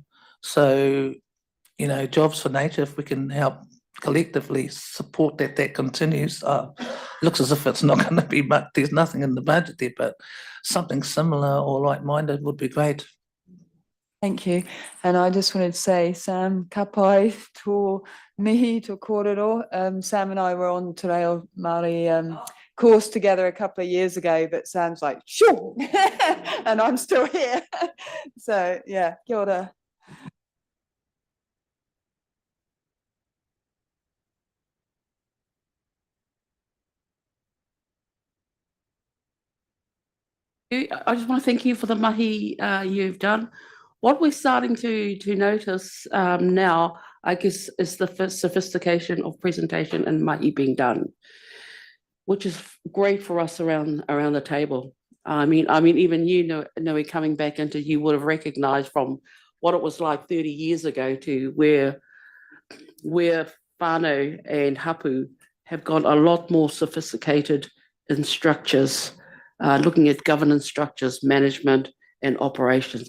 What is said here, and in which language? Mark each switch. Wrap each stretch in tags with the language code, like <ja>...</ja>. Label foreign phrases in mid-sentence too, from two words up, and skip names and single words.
<en>So, you know, Jobs for Nature, if we can help collectively support that continues. Looks as if it's not going to be much, there's nothing in the budget there, but something similar or like-minded would be great. Thank you. And I just wanted to say,</en> <mi>Sam, ka pai tō mihi tō kōrero.</mi> <en>Sam and I were on</en> <mi>Te Reo Māori</mi> <en>course together a couple of years ago, but Sam's like, sure, and I'm still here. So yeah,</en> <mi>kia ora.</mi> <en>I just want to thank you for the mahi you've done. What we're starting to notice now, I guess, is the sophistication of presentation and mahi being done, which is great for us around the table. I mean, even you know, coming back into, you would have recognised from what it was like 30 years ago to where whānau and hapu have got a lot more sophisticated in structures, looking at governance structures, management and operations.</en>